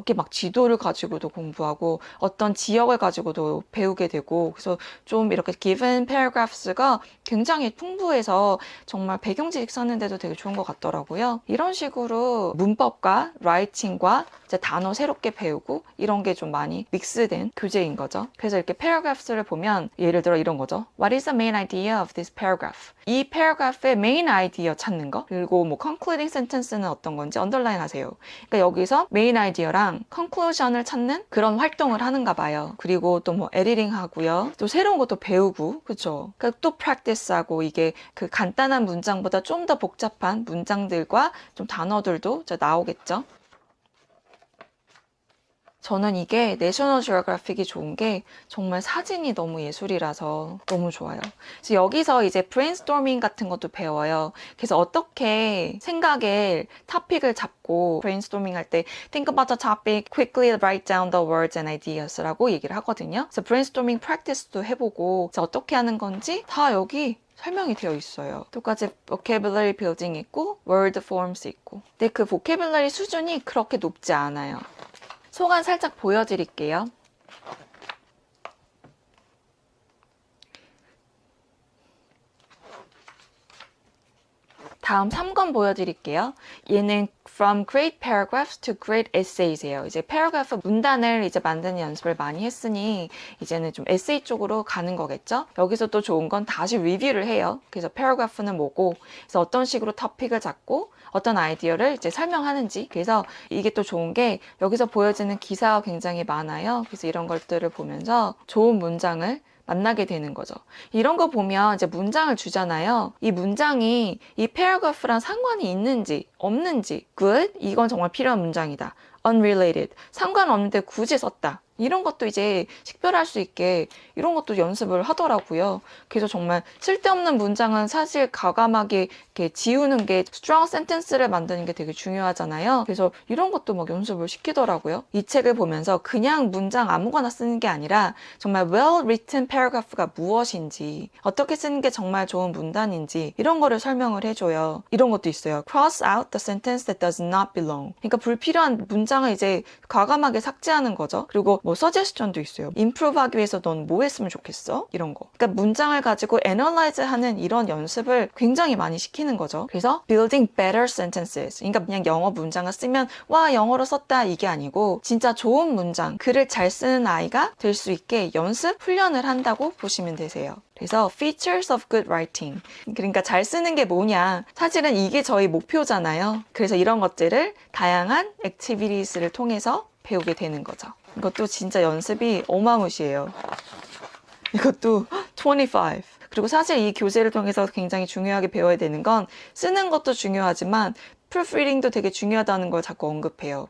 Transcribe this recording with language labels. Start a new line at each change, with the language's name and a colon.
Korean: 이렇게 막 지도를 가지고도 공부하고 어떤 지역을 가지고도 배우게 되고 그래서 좀 이렇게
English: given paragraphs
Korean: 가 굉장히 풍부해서 정말 배경지식 썼는데도 되게 좋은 것 같더라고요. 이런 식으로 문법과 writing과 이제 단어 새롭게 배우고 이런 게 좀 많이 믹스된 교재인 거죠. 그래서 이렇게 paragraphs를 보면 예를 들어 이런 거죠.
English: What is the main idea of this paragraph?
Korean: 이 paragraph의
English: main idea
Korean: 찾는 거 그리고 뭐
English: concluding sentence
Korean: 는 어떤 건지 언더라인 하세요. 그러니까 여기서 main idea랑 conclusion을 찾는 그런 활동을 하는가 봐요. 그리고 또 뭐 에디팅 하고요. 또 새로운 것도 배우고 그렇죠. 그러니까 또 practice하고 이게 그 간단한 문장보다 좀 더 복잡한 문장들과 좀 단어들도 나오겠죠. 저는 이게 내셔널 지오그래픽이 좋은 게 정말 사진이 너무 예술이라서 너무 좋아요. 그래서 여기서 이제 브레인스토밍 같은 것도 배워요. 그래서 어떻게 생각을 토픽을 잡고 브레인스토밍 할 때
English: think about the topic, quickly write down the words and ideas
Korean: 라고 얘기를 하거든요. 그래서 브레인스토밍 프랙티스도 해보고 어떻게 하는 건지 다 여기 설명이 되어 있어요. 똑같이
English: vocabulary building 있고 word forms 있고.
Korean: 근데 그 vocabulary 수준이 그렇게 높지 않아요. 소감 살짝 보여드릴게요. 다음 3권 보여드릴게요. 얘는
English: from great paragraphs to great essays예요.
Korean: 이제 paragraph 문단을 이제 만드는 연습을 많이 했으니 이제는 좀 에세이 쪽으로 가는 거겠죠? 여기서 또 좋은 건 다시 리뷰를 해요. 그래서 paragraph는 뭐고, 그래서 어떤 식으로 토픽을 잡고 어떤 아이디어를 이제 설명하는지. 그래서 이게 또 좋은 게 여기서 보여지는 기사가 굉장히 많아요. 그래서 이런 것들을 보면서 좋은 문장을 만나게 되는 거죠. 이런 거 보면 이제 문장을 주잖아요. 이 문장이 이 paragraph랑 상관이 있는지 없는지, good, 이건 정말 필요한 문장이다. unrelated, 상관없는데 굳이 썼다. 이런 것도 이제 식별할 수 있게 이런 것도 연습을 하더라고요. 그래서 정말 쓸데없는 문장은 사실 과감하게 이렇게 지우는 게
English: strong sentence
Korean: 를 만드는 게 되게 중요하잖아요. 그래서 이런 것도 막 연습을 시키더라고요. 이 책을 보면서 그냥 문장 아무거나 쓰는 게 아니라 정말
English: well written paragraph
Korean: 가 무엇인지, 어떻게 쓰는 게 정말 좋은 문단인지 이런 거를 설명을 해줘요. 이런 것도 있어요.
English: cross out the sentence that does not belong.
Korean: 그러니까 불필요한 문장을 이제 과감하게 삭제하는 거죠. 그리고 뭐 서제스션도 있어요. improve 하기 위해서 넌 뭐 했으면 좋겠어? 이런 거. 그러니까 문장을 가지고 analyze 하는 이런 연습을 굉장히 많이 시키는 거죠. 그래서
English: building better sentences.
Korean: 그러니까 그냥 영어 문장을 쓰면 와 영어로 썼다 이게 아니고 진짜 좋은 문장, 글을 잘 쓰는 아이가 될 수 있게 연습, 훈련을 한다고 보시면 되세요. 그래서
English: features of good writing.
Korean: 그러니까 잘 쓰는 게 뭐냐. 사실은 이게 저희 목표잖아요. 그래서 이런 것들을 다양한 액티비티스를 통해서 배우게 되는 거죠. 이것도 진짜 연습이 어마무시해요. 이것도 25. 그리고 사실 이 교재를 통해서 굉장히 중요하게 배워야 되는 건 쓰는 것도 중요하지만 proofreading도 되게 중요하다는 걸 자꾸 언급해요.